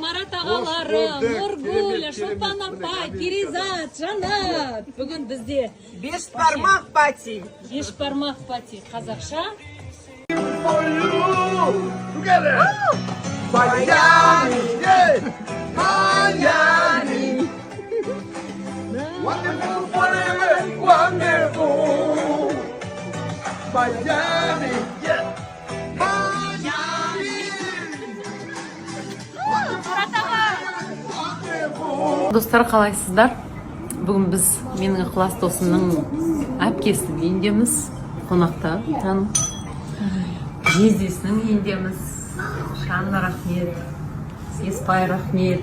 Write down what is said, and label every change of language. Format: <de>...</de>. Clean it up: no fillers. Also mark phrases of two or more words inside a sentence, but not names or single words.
<kk>тағаларым, Нұргүл, Шолпан апай, Перизат, Жанат. Бүгін бізде Беш бармақ пати. беш бармақ пати қазақша.</kk> <en>Miami, yeah, Miami. Wonderful, wonderful, wonderful. Miami, yeah, Miami.</en> <kk>Достар, қалайсыздар? Бүгін біз менің ықылас досымның әпкесінің үйіндеміз, қонақта таным. Жездесінің үйіндеміз. Жанна рахмет, Еспай рахмет.</kk>